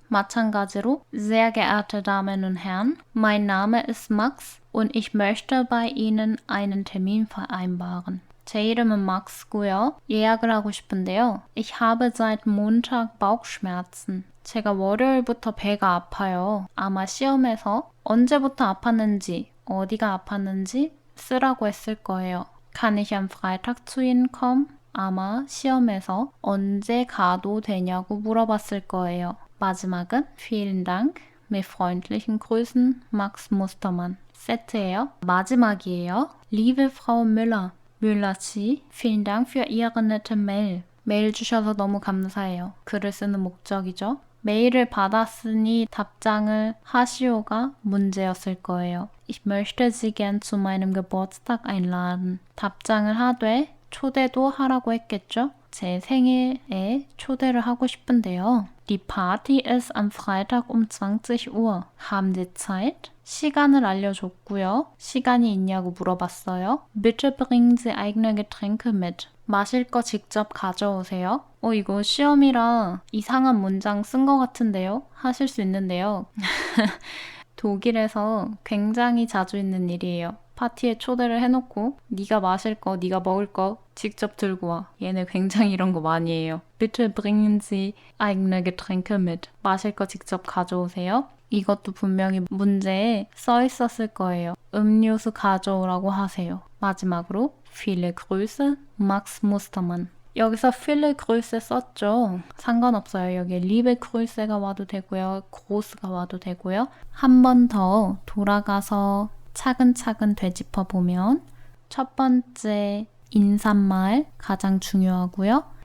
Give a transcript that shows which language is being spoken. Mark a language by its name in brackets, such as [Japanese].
[Korean] 마찬가지로 [German] Sehr geehrte Damen und Herren, mein Name ist Max und ich möchte bei Ihnen einen Termin vereinbaren. [Korean] 제 이름은 막스고요. 예약을 하고 싶은데요. [German] Ich habe seit Montag Bauchschmerzen. [Korean] 제가 월요일부터 배가 아파요. 아마 시험에서 언제부터 아팠는지, 어디가 아팠는지 쓰라고 했을 거예요. [German] Kann ich am Freitag zu Ihnen kommen? [Korean] 아마 시험에서 언제 가도 되냐고 물어봤을 거예요. 마지막은 [German] Vielen Dank, mit freundlichen Grüßen, [Korean] Max Mustermann. 세트예요. 마지막이에요. [German] Liebe Frau Müller, Müller 씨, vielen Dank für Ihre nette Mail. [Korean] 메일 주셔서 너무 감사해요. 글을 쓰는 목적이죠. 메일을 받았으니 답장을 하시오가 문제였을 거예요. [German] Ich möchte Sie gern zu meinem Geburtstag einladen. [Korean] 답장을 하되 초대도 하라고 했겠죠? 제 생일에 초대를 하고 싶은데요. [German] Die Party ist am Freitag um 20 Uhr. Haben Sie Zeit? [Korean] 시간을 알려줬고요. 시간이 있냐고 물어봤어요. [German] Bitte bringen Sie eigene Getränke mit. [Korean] 마실 거 직접 가져오세요. 이거 시험이라 이상한 문장 쓴 것 같은데요. 하실 수 있는데요. 독일에서 굉장히 자주 있는 일이에요. 파티에 초대를 해놓고 네가 마실 거, 네가 먹을 거 직접 들고 와. 얘네 굉장히 이런 거 많이 해요. [German] Bitte bringen Sie eigene Getränke mit. [Korean] 마실 거 직접 가져오세요. 이것도 분명히 문제에 써 있었을 거예요. 음료수 가져오라고 하세요. 마지막으로 [German] Viele Grüße, Max Mustermann. [Korean] 여기서 [German] viele Grüße [Korean] 썼죠. 상관없어요. 여기에 [German] liebe Grüße [Korean] 가 와도 되고요. groß가 와도 되고요. 한 번 더 돌아가서 차근차근 되짚어보면 첫 번째 인사말 가장 중요하고요.